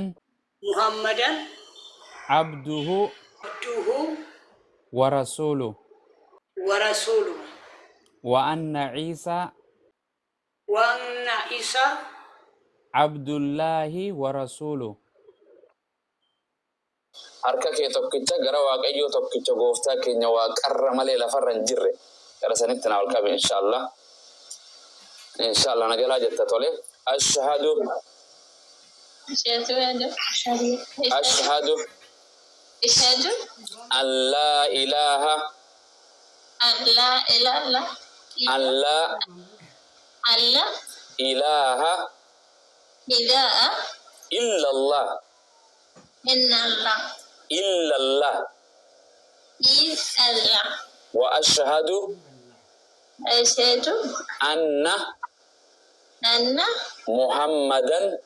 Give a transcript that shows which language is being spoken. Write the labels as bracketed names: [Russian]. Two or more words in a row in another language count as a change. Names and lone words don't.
[Arabic] محمدا عبده عبده ورسوله ورسوله وأن عيسى وأن عيسى عبد الله ورسوله. [Oromo] harka kee tokkicha gara waaqayyoo tokkicha gooftaa keenya waaqarra malee lafarra hin jirre gara sanitti na ol qabe inshallah nagalaa jetta tole. [Arabic] أشهد أن لا إله إلا الله وأشهد أن محمدا